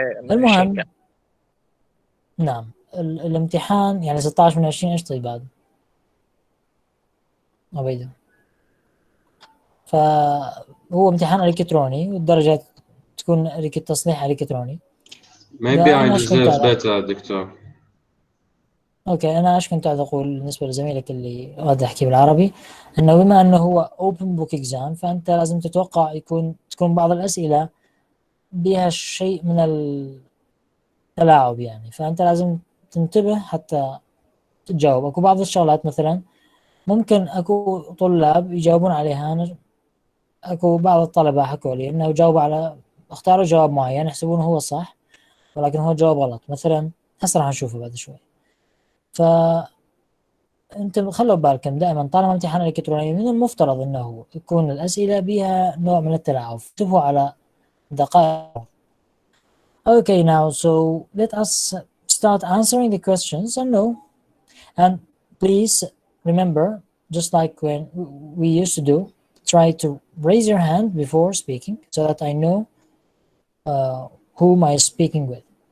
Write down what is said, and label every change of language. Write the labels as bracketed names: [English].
[Arabic] المهم نعم الامتحان يعني 16 من 20 ايش طيب بعد عبيده. فهو امتحان الكتروني والدرجات تكون تصليح الكتروني. [English] Maybe I deserve better doctor. [Arabic] اوكي، انا ايش كنت قاعد اقول بالنسبه لزميلك اللي قاعد يحكي بالعربي، انه بما انه هو [English] open book exam, [Arabic] فانت لازم تتوقع تكون بعض الاسئله بها شيء من التلاعب يعني، فانت لازم تنتبه حتى تجاوب. اكو بعض الشغلات مثلا ممكن اكو طلاب يجاوبون عليها. اكو بعض الطلبه حكوا لي انه جاوبوا على اختاروا جواب معين يحسبونه هو صح، ولكن هو جواب غلط مثلا. هسه راح نشوفه بعد شوي. ف انتم خلوا بالكم دائما طالما امتحان الكتروني من المفترض انه يكون الاسئله بها نوع من التلاعب، انتبهوا على دقائق. [English] Okay, now so let us start answering the questions and no, and please remember, just like when we used to do, try to raise your hand before speaking so that I know whom I speaking with.